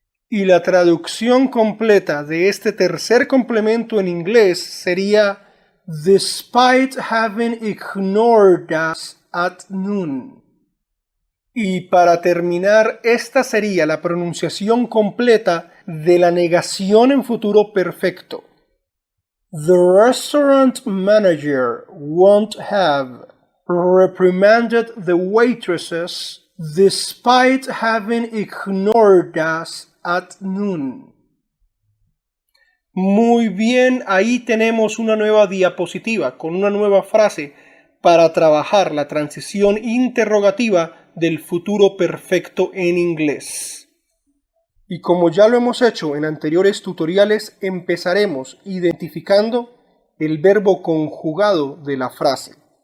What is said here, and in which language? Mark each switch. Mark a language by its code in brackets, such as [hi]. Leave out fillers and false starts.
[es] Y la traducción completa de este tercer complemento en inglés sería [en] despite having ignored us at noon. [es] Y para terminar, esta sería la pronunciación completa de la negación en futuro perfecto. [en] The restaurant manager won't have reprimanded the waitresses despite having ignored us at noon. [es] Muy bien, ahí tenemos una nueva diapositiva con una nueva frase para trabajar la transición interrogativa del futuro perfecto en inglés. Y como ya lo hemos hecho en anteriores tutoriales, empezaremos identificando el verbo conjugado de la frase.